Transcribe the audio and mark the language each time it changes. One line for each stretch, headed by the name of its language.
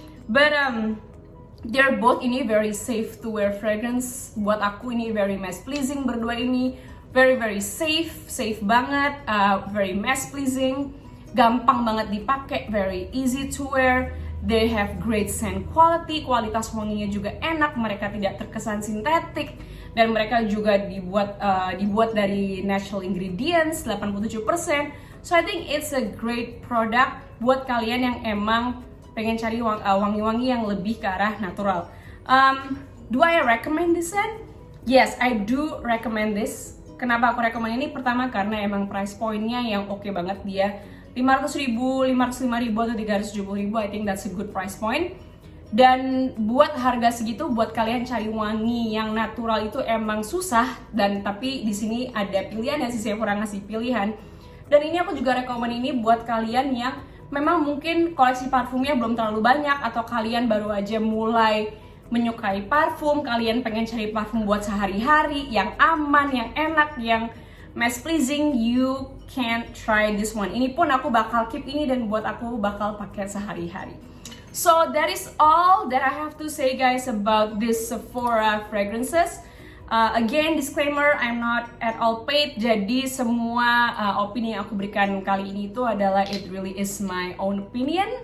English: But they're both
Indonesian: ini
English: very safe to wear fragrance.
Indonesian: Buat aku ini
English: very mass pleasing
Indonesian: berdua ini.
English: Very safe banget, very mass pleasing,
Indonesian: gampang banget dipakai,
English: very easy to wear. They have great scent quality,
Indonesian: kualitas wanginya juga enak, mereka tidak terkesan sintetik, dan mereka juga dibuat dari natural ingredients 87%.
English: So I think it's a great product
Indonesian: buat kalian yang emang pengen cari wangi-wangi yang lebih ke arah natural.
English: Do I recommend this scent? Yes, I do recommend this.
Indonesian: Kenapa aku recommend ini? Pertama karena emang price point-nya yang oke banget, dia 500.000, 505.000 atau 370.000,
English: I think that's a good price point.
Indonesian: Dan buat harga segitu, buat kalian cari wangi yang natural itu emang susah. Dan tapi di sini ada pilihan ya, sih saya kurang ngasih pilihan. Dan ini aku juga rekomend ini buat kalian yang memang mungkin koleksi parfumnya belum terlalu banyak, atau kalian baru aja mulai menyukai parfum, kalian pengen cari parfum buat sehari-hari yang aman, yang enak, yang mass pleasing,
English: you can try this one.
Indonesian: Ini pun aku bakal keep ini dan buat aku bakal pakai sehari-hari.
English: So that is all that I have to say guys about this Sephora fragrances. Again, disclaimer, I'm not at all paid.
Indonesian: Jadi semua opini yang aku berikan kali ini itu adalah
English: it really is my own opinion.